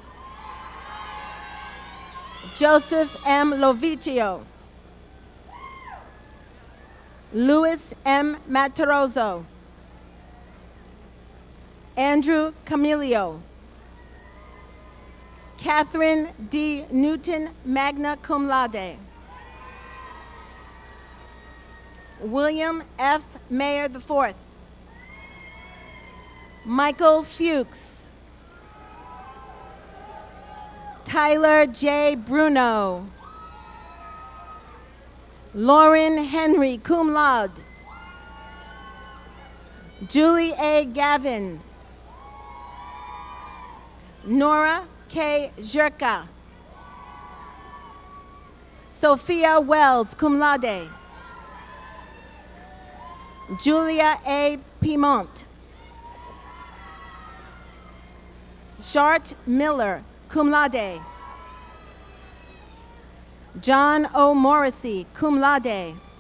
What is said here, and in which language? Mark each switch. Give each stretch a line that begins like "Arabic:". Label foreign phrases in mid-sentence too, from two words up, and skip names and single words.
English: Joseph M. Lovicio. Louis M. Mataroso. Andrew Camilio. Catherine D. Newton, magna cum laude. William F. Mayer IV. Michael Fuchs. Tyler J. Bruno. Lauren Henry, cum laude. Julie A. Gavin. Nora K. Zherka. Sophia Wells, cum laude. Julia A. Piemont. Shart Miller, cum laude. John O. Morrissey, cum laude.